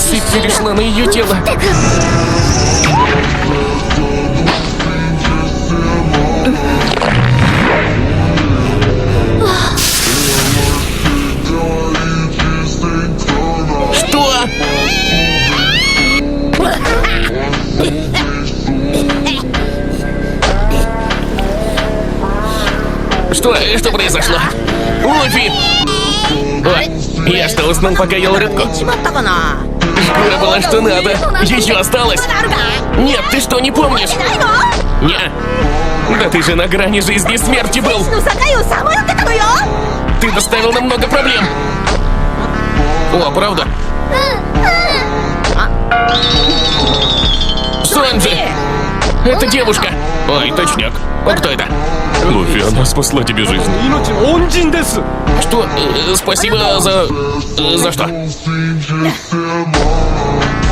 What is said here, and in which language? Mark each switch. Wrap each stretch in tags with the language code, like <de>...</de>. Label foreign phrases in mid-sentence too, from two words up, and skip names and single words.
<ru>перешла на ее тело. Что? Что произошло? Луфи! Ой, я что, уснул, пока ел рыбку?</ru> <ja>しまったかな</ja> <ru>Шкура была что надо. Еще осталось.</ru> <ja>まだあるか</ja> <ru>Нет, ты что, не помнишь?</ru> <ja>ないの</ja> <ru>Не. Да ты же на грани жизни и смерти был.</ru> <ja>の境をさまよってたのよ</ja> <ru>Ты доставил нам много проблем. О, правда? Санджи! Это девушка. Ой, точняк. А кто это? Луфи, она спасла тебе жизнь.</ru> <ja>命の恩人です。</ja> <ru>Что? Спасибо за... За что?</ru>